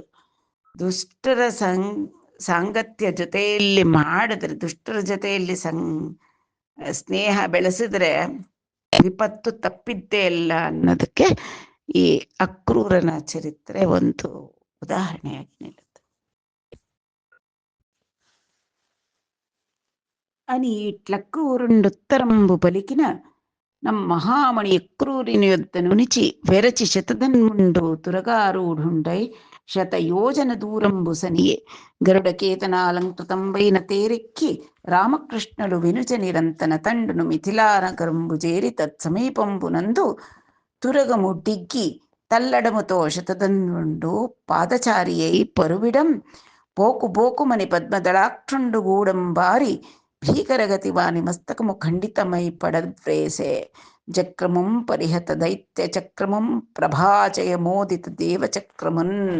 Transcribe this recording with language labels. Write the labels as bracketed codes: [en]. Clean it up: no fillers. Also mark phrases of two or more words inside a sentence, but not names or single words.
[kn] ದುಷ್ಟರ ಸಾಂಗತ್ಯ ಜೊತೆಯಲ್ಲಿ ಮಾಡಿದ್ರೆ, ದುಷ್ಟರ ಜೊತೆಯಲ್ಲಿ ಸ್ನೇಹ ಬೆಳೆಸಿದ್ರೆ ವಿಪತ್ತು ತಪ್ಪಿದ್ದೇ ಇಲ್ಲ ಅನ್ನೋದಕ್ಕೆ ಈ ಅಕ್ರೂರನ ಚರಿತ್ರೆ ಒಂದು ಉದಾಹರಣೆಯಾಗಿ ನಿಲ್ಲುತ್ತೆ. [te] అని ఇట్లక్కూరుండుత్తరంబు పలికిన మహామణి ఎక్రూరిని యొద్ద నునిచి వెరచి శతధన్ముండు తురగారూఢుండై శతయోజన దూరంబు సనియే గరుడకేతనాలంకృతంబైన తేరెక్కి రామకృష్ణులు వినుచ నిరంతన తండును మిథిలానగరంబు చేరి తత్సమీపంబునందు తురగము డిగ్గి తల్లడముతో శతధన్వుండు పాదచారి అయి పరువిడం పోకు బోకుమని పద్మదళాక్షుండు గూడం బారి భీకరగతి వాని మస్తకము ఖండితమై పడద్వేసే జక్రముం పరిహత దైత్య చక్రముం ప్రభాచయ మోదిత దేవచక్రమన్.